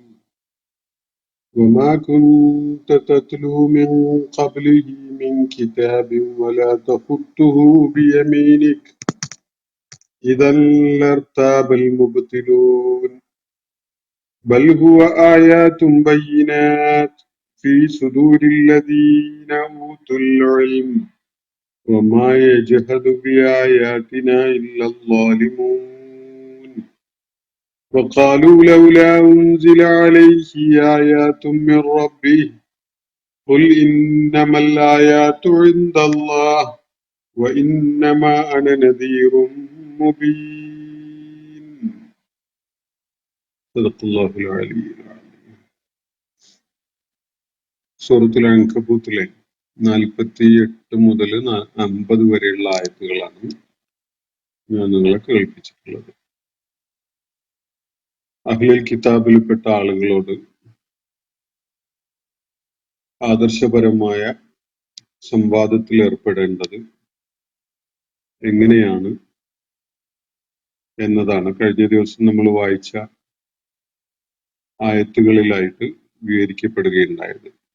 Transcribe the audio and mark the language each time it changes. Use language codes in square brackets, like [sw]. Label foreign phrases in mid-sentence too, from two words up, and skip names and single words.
[ar] وما كنت تتلو من قبله من كتاب ولا تخطه بيمينك إذا لارتاب المبطلون بل هو آيات بينات في صدور الذين أوتوا العلم وما يجحد بآياتنا إلا الظالمون وقالوا لولا أنزل عليه آيات من ربه قل إنما الآيات عند الله وإنما أنا نذير مبين. صدق الله العلي العظيم. [ml] സൂറത്തുൽ അൻകബൂത്തിലെ 48 മുതൽ 50 വരെയുള്ള ആയത്തുകളാണ് ഞാൻ നിങ്ങളെ കേൾപ്പിച്ചിട്ടുള്ളത്. അഹ്ലുൽ കിതാബിൽപ്പെട്ട ആളുകളോട് ആദർശപരമായ സംവാദത്തിൽ ഏർപ്പെടേണ്ടത് എങ്ങനെയാണ് എന്നതാണ് കഴിഞ്ഞ ദിവസം നമ്മൾ വായിച്ച ആയത്തുകളിലായിട്ട് വിവരിക്കപ്പെടുകയുണ്ടായത്.